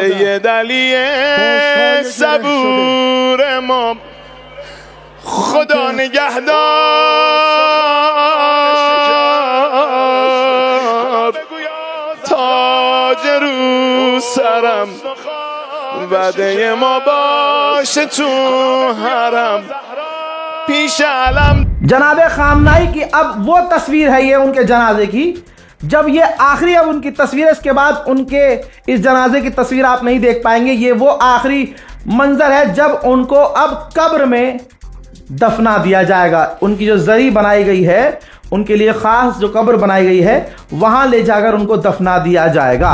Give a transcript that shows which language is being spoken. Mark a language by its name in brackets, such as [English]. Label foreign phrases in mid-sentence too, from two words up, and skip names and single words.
[Persian] سید علی صبور امام خدا نگهدار تاج رو سرم وعده ما باشه تو حرم پیش علم। [Hindi] जनाबे खामनाई की अब वो तस्वीर है ये उनके जनाजे की, जब ये आखिरी अब उनकी तस्वीर है। इसके बाद उनके इस जनाजे की तस्वीर आप नहीं देख पाएंगे। ये वो आखिरी मंजर है जब उनको अब कब्र में दफना दिया जाएगा। उनकी जो जरी बनाई गई है, उनके लिए खास जो कब्र बनाई गई है, वहां ले जाकर उनको दफना दिया जाएगा।